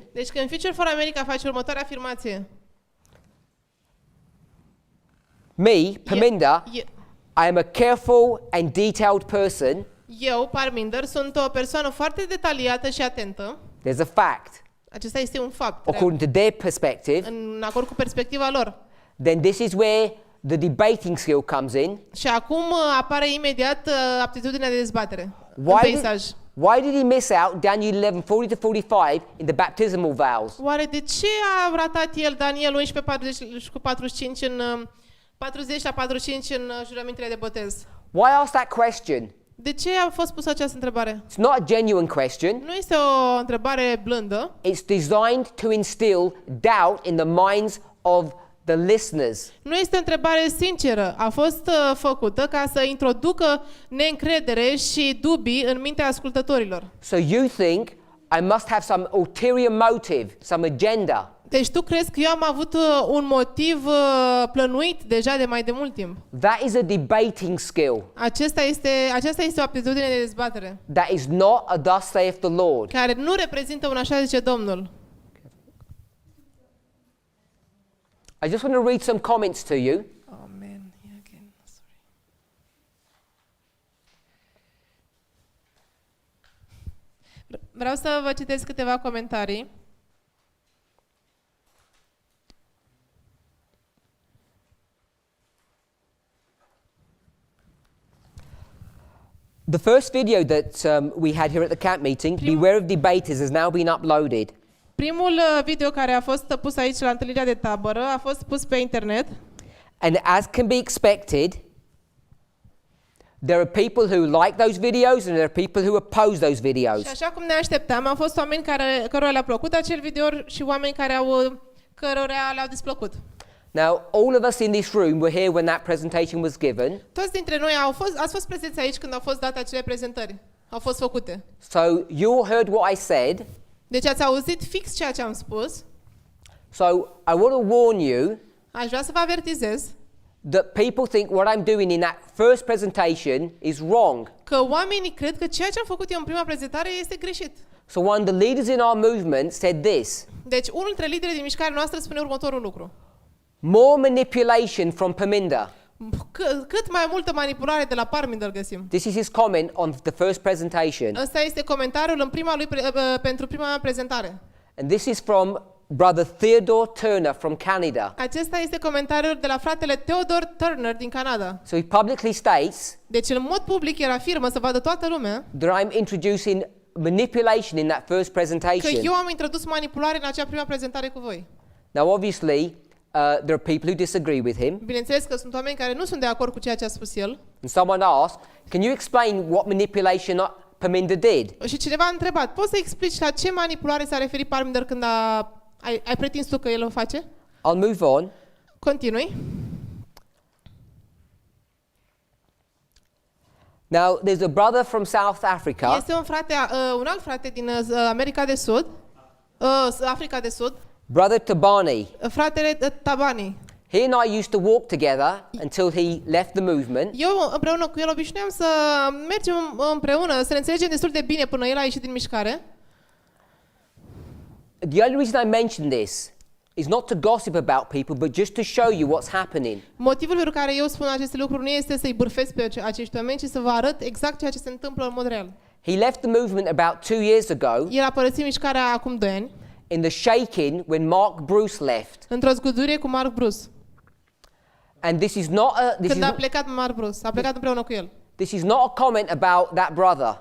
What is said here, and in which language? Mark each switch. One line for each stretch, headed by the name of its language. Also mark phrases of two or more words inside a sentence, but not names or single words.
Romanian: Deci când Future for America face următoarea afirmație.
English: me, Parminder, I am a careful and detailed person.
Romanian: Eu, Parminder, sunt o persoană foarte detaliată și atentă.
English: There's a fact.
Romanian: Acesta este un fapt.
English: According to their perspective,
Romanian: În acord cu perspectiva lor.
English: then this is where the debating skill comes in.
Romanian: Și acum apare imediat aptitudinea de dezbatere în peisaj.
English: Why did he miss out Daniel 11:40-45 in the baptismal vows?
Romanian: Oare de ce a ratat el Daniel 11:40-45 în 40 la 45 în jurămintele de botez?
English: Why ask that question?
Romanian: De ce a fost pusă această întrebare?
English: It's not a genuine question.
Romanian: Nu este o întrebare blândă.
English: It's designed to instill doubt in the minds of the listeners.
Romanian: Nu este o întrebare sinceră. A fost făcută ca să introducă neîncredere și dubii în mintea ascultătorilor.
English: So you think I must have some ulterior motive, some agenda.
Romanian: Deci tu crezi că eu am avut un motiv plănuit deja de mai de mult timp.
English: That is a debating skill.
Romanian: Aceasta este o aptitudine de dezbatere.
English: That is not a thus saith the Lord.
Romanian: Care nu reprezintă un așa zice Domnul.
English: I just want to read some comments to you. Amen. Again. Sorry.
Romanian: Vreau să vă citesc câteva comentarii.
English: The first video that we had here at the camp meeting, Beware of Debaters, has now been uploaded.
Romanian: Primul video care a fost pus aici la întâlnirea de tabără a fost pus pe internet.
English: And as can be expected, there are people who like those videos and there are people who oppose those videos.
Romanian: Și așa cum ne așteptam, au fost oameni cărora le-a plăcut acel video și oameni cărora le-au displăcut.
English: Now, all of us in this room were here when that presentation was given.
Romanian: Toți dintre noi ați fost prezenți aici când au fost date acele prezentări. Au fost făcute.
English: So you all heard what I said.
Romanian: Deci ați auzit fix ceea ce am spus.
English: So I want to warn you
Romanian: Aș vrea să vă avertizez
English: that people think what I'm doing in that first presentation is wrong.
Romanian: că oamenii cred că ceea ce am făcut eu în prima prezentare este greșit.
English: So one of the leaders in our movement said this.
Romanian: Deci unul dintre liderii din mișcarea noastră spune următorul lucru.
English: More manipulation from Parminder.
Romanian: Cât mai multă manipulare de la Parminder găsim.
English: This is his comment on the first presentation.
Romanian: Ăsta este comentariul în pentru prima prezentare.
English: And this is from Brother Theodore Turner from Canada.
Romanian: Acesta este comentariul de la fratele Theodore Turner din Canada.
English: So he publicly states
Romanian: Deci în mod public el afirmă să vadă toată lumea
English: that I'm introducing manipulation in that first
Romanian: că
English: presentation.
Romanian: eu am introdus manipulare în acea prima prezentare cu voi.
English: Now obviously there are people who disagree with him.
Romanian: Bineînțeles că sunt oameni care nu sunt de acord cu ceea ce a spus el.
English: And someone asked, can you explain what manipulation Parminder did?
Romanian: Și cineva a întrebat, poți să explici la ce manipulare s-a referit Parminder când ai pretins tu că el o face?
English: I'll move on.
Romanian: Continui.
English: Now, there's a brother from South Africa.
Romanian: Este un alt frate din America de Sud, Africa de Sud,
English: Brother Tabani.
Romanian: fratele Tabani.
English: He and I used to walk together until he left the movement.
Romanian: Eu împreună cu el obișnuiam să mergem împreună, să ne înțelegem destul de bine până el a ieșit din mișcare.
English: The only reason I mention this is not to gossip about people, but just to show you what's happening.
Romanian: Motivul pentru care eu spun aceste lucruri nu este să-i bârfesc pe acești oameni, ci să vă arăt exact ceea ce se întâmplă în mod real.
English: He left the movement about 2 years ago
Romanian: El a părăsit mișcarea acum 2 ani,
English: in the shaking when Mark Bruce left.
Romanian: într-o zgudurie cu Mark Bruce.
English: And this is not a
Romanian: Când a plecat Mark Bruce, a plecat împreună cu el.
English: this is not a comment about that brother.